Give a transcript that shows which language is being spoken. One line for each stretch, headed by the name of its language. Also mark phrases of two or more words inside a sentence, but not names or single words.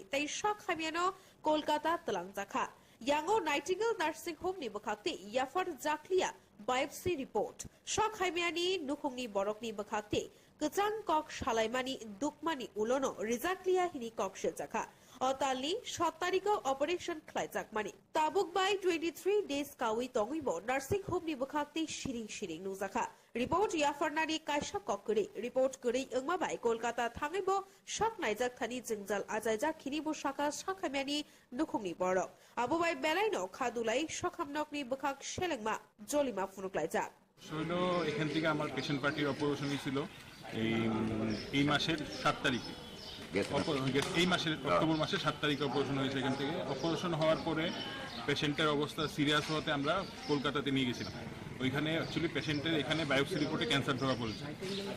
Bodo: ताइ साखामियानो कलकाता तलांजाखा यांगो
English: Nightingale nursing home
Bodo: नि बखाते याफार जाखलिया
English: biopsy report
Bodo: साखामियानि नुखुंनि बरकनि बखाते गोजां कक सालायमानि दुकमानि उलनो रिजाकलिया हिनि ककसे जाखा अतालनि 7 तारिखआव अपारेशन खालायजाकमानि ताबुक बाय 23 डेज कावि तंगैबो
English: nursing home
Bodo: नि बखाते शिरिं शिरिं नुजाखा रिपोर्ट याफारनानि कायसा ककरी रिपोर्ट गरी अंगमाबाय कोलकाता थांगैबो शक नायजाक थानि जिंजाल आजायजा खिनिबो शाखा शाखामियानि नुखुंनि बरक आबोबाय बेलाइनो खादुलाई शखामनकनि बखाक शेलेंमा जलिमा फुनुकलायजाक
Bangla: শৈল এখান থেকে আমার
English: patient party
Bangla: অপারেশন ছিল এই মাসের 7 তারিখে এই মাসের অক্টোবর মাসের 7 তারিখে অপারেশন হয়েছে এখান থেকে অপারেশন হওয়ার পরে পেশেন্টের অবস্থা সিরিয়াস হওয়াতে আমরা কলকাতাতে নিয়ে গেছিলাম ওইখানে অ্যাকচুয়ালি পেশেন্টের এখানে বায়োপসি রিপোর্টে ক্যান্সার ধরা পড়েছে তো